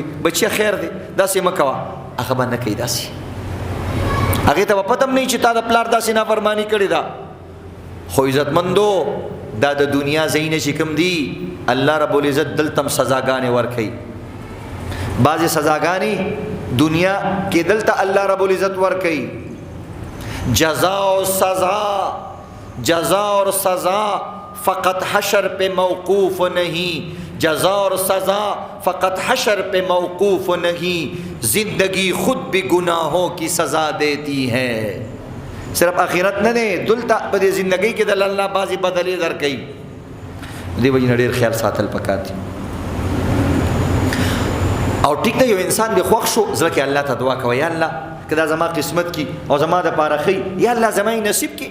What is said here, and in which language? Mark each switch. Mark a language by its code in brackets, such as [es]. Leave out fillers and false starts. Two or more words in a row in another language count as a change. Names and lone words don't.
[ps] بچیه خیر دی داسې مه کوه، هغه به نه کوي داسې، هغې ته به پته هم نه وي چې تا د پلار داسې نافرماني کړې ده. خو عزتمندو دا د دنیا ځایونه چې کوم دي [ar] الله رب العزت [ps] دلته هم سزاګانې ورکوي. بعضې سزاګانې دنیا کې دلته [ar] الله رب العزت [ps] ورکوي. [ur] جزا اور سزا فقط حشر پہ موقوف نہیں، جزا اور سزا فقط حشر پہ موقوف نہیں، زندگی خود بھی گناہوں کی سزا دیتی ہے. [ps] صرف آخرت نه دی دلته په دې زندګۍ کې د الله بعضې بدلې درکوي. دې وجې نه ډېر خیال ساتل پکار دي. او ټیک ده یو انسان دې خوښ شو زړه کې الله ته دعا کوه یا الله که دا زما قسمت کی او زما دپاره ښي، یا الله زما یې نصیب کی.